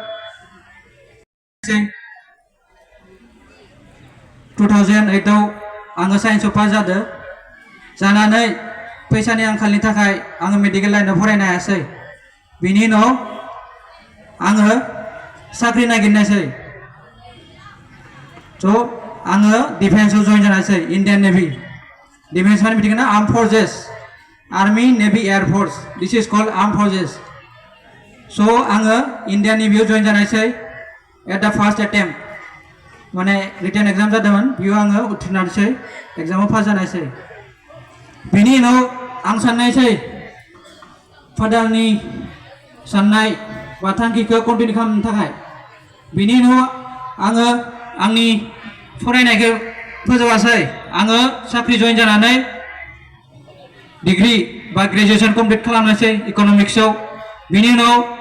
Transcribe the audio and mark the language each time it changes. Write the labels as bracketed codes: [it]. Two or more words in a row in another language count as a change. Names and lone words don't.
[brx] 2008 आव आङो साइन्सआव पास जादों जानानै फैसानि आंखालनि थाखाय आङो मेडिकेल लाइनाव फरायनो हायासै बिनि उनाव आङो साख्रि नागिरनायसै स' आङो डिफेन्सआव जइन जानायसै [en] Indian Navy defence [brx] माने मिथिगोना [en] arm forces army navy air force this is called arm forces [brx] स' आङो इन्डियान नेभियाव जइन जानायसै [en] at the first [brx] एटेम्प्ट माने [en] written exam [brx] जादोंमोन बेयाव आङो उथ्रिनानैसै एग्जामाव पास जानायसै बिनि उनाव आं साननायसै फादारनि साननाय बा थांखिखौ कन्टिनिउ खालामनो थाखाय बिनि उनाव आङो आंनि फरायनायखौ फोजोबासै आङो साख्रि जइन जानानै डिग्री बा ग्रेजुएशन कमप्लिट खालामनायसै इक'नमिक्सआव बिनि उनाव